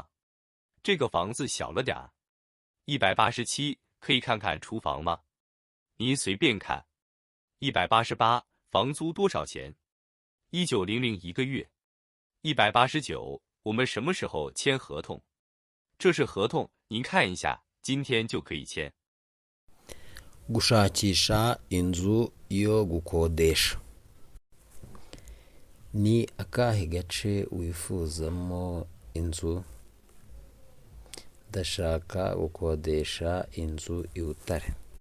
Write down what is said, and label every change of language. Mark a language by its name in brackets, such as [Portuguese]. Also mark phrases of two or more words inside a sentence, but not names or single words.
[Chinese] 这个房子小了点儿。187，可以看看厨房吗？您随便看。188，房租多少钱？1900一个月。189，我们什么时候签合同？这是合同，您看一下，今天就可以签。 [Kinyarwanda] gushakisha inzu yo gukodesha. Ni akahe gace wifuzamo inzu? Ndashaka gukodesha inzu i Butare.